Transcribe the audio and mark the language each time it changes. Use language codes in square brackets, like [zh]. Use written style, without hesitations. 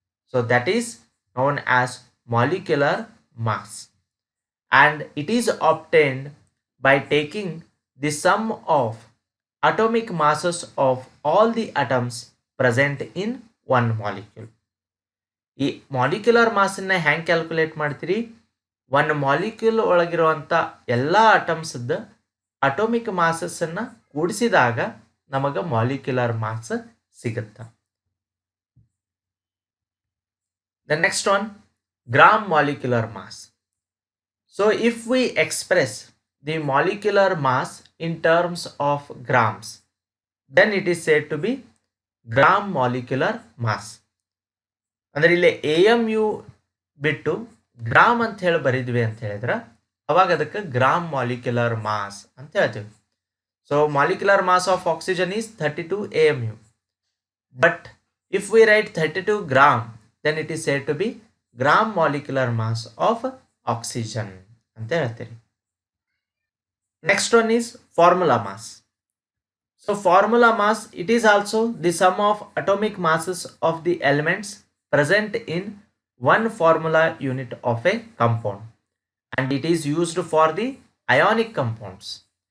[en] So that is known as molecular mass, and it is obtained by taking the sum of atomic masses of all the atoms present in one molecule. [kn] ಈ molecular ಮಾಸನ್ನ ಹ್ಯಾಂಗ್ calculate ಮಾಡ್ತೀರಿ? ಒಂದು molecule ಒಳಗಿರುವಂಥ ಎಲ್ಲ ಅಟಮ್ಸ್ದ atomic ಮಾಸಸ್ಸನ್ನು ಕೂಡಿಸಿದಾಗ ನಮಗೆ molecular mass ಸಿಗುತ್ತೆ. [en] The next one, gram molecular mass. So if we express the molecular mass in terms of grams, then it is said to be gram molecular mass. [kn] ಅಂದರೆ ಇಲ್ಲಿ AMU ಬಿಟ್ಟು gram ಅಂತ ಹೇಳಿ ಬರೀದ್ವಿ ಅಂತ ಹೇಳಿದ್ರೆ ಅವಾಗ ಅದಕ್ಕೆ ಗ್ರಾಮ್ ಮಾಲಿಕ್ಯುಲರ್ ಮಾಸ್ ಅಂತ ಹೇಳ್ತೀವಿ. [en] So molecular mass of oxygen is 32 AMU. But if we write 32 gram, then it is said to be gram molecular mass of oxygen [kn] ಅಂತ ಹೇಳ್ತೀರಿ. [en] Next one is formula mass. So formula mass, it is also the sum of atomic masses of the elements present in one formula unit of a compound, and it is used for the ionic compounds.